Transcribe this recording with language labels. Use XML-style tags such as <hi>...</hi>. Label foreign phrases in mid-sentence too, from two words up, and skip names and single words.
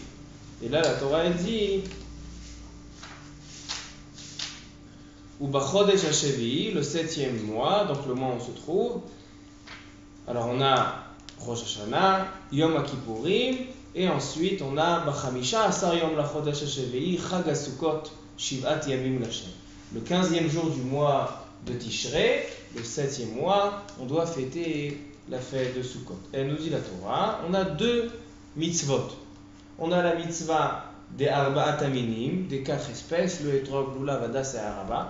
<fr>Et là, la Torah, elle dit</fr> <he>ובחודש השביעי,</he> <fr>le 7e mois, donc le mois où on se trouve. Alors, on a Rosh Hashanah, Yom Kippourim, et ensuite, on a</fr> <he>בחמישה עשר יום לחודש השביעי, חג הסוכות, שבעת ימים לה.</he> <fr>Le 15e jour du mois de Tishrei, le 7e mois, on doit fêter la fête de Sukkot. Elle nous dit la Torah, on a 2 mitzvot. On a la mitzvah des</fr> <he>ארבעת המינים,</he> <fr>des 4 espèces, le Etrog, Lulav, Hadas et Araba.</fr>